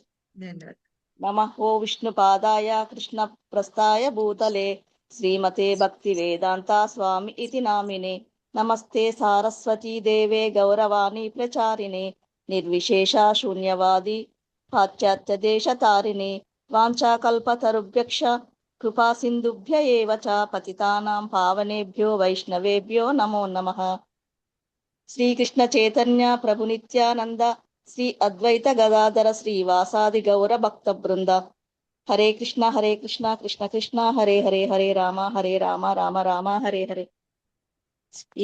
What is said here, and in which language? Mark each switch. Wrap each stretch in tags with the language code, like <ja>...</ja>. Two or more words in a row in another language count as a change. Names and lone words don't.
<sa>నమః ఓ విష్ణుపాదాయ కృష్ణ ప్రస్థాయ భూతలే శ్రీమతే భక్తి వేదాంత స్వామి ఇతి నామినే. నమస్తే సారస్వతీ దేవే గౌరవాణి ప్రచారిణే నిర్విశేష శూన్యవాది పాశ్చాత్య దేశ తారిణే వాంఛాకల్పతరుభ్యక్ష కృపా సింధుభ్య ఏవ చ పతితానాం పావనేభ్యో వైష్ణవేభ్యో నమో నమః. శ్రీకృష్ణ చైతన్య ప్రభు నిత్యానంద శ్రీ అద్వైత గదాధర శ్రీవాసాది గౌర భక్త బృంద. హరే కృష్ణ కృష్ణ కృష్ణ హరే హరే హరే రామ రామ రామ హరే హరే.</sa> <te>ఈ</te>